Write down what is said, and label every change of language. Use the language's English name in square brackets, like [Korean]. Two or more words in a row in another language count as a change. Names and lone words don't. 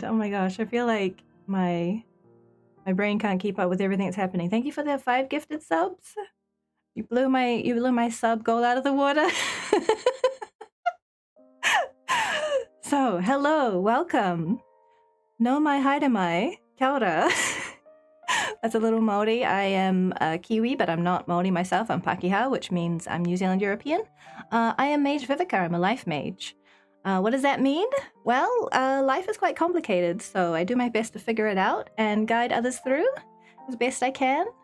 [English] Oh my gosh, I feel like my brain can't keep up with everything that's happening. Thank you for the 5 gifted subs. You blew my sub goal out of the water. So, hello, welcome. [Māori] No mai haere mai, kia ora. [English] That's a little Māori. I am Kiwi, but I'm not Māori myself. I'm Pākehā, which means I'm New Zealand European. I am MageVivika. I'm a life mage. What does that mean? Well, life is quite complicated, so I do my best to figure it out and guide others through as best I can.